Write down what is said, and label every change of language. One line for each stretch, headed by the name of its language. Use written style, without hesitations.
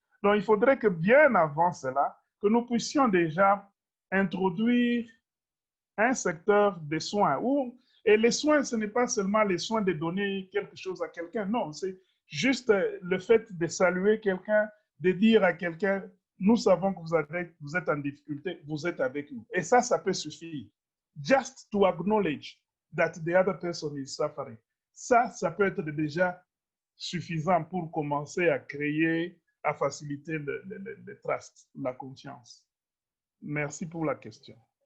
French: Donc, il faudrait que bien avant cela, que nous puissions déjà introduire un secteur de soins. Et les soins, ce n'est pas seulement les soins de donner quelque chose à quelqu'un. Non, c'est juste le fait de saluer quelqu'un, de dire à quelqu'un, nous savons que vous êtes en difficulté, vous êtes avec nous. Et ça peut suffire.
English: Just to acknowledge that the other person is suffering.
French: Ça peut être déjà suffisant pour commencer à créer, à faciliter le trust, la confiance. Merci pour la question.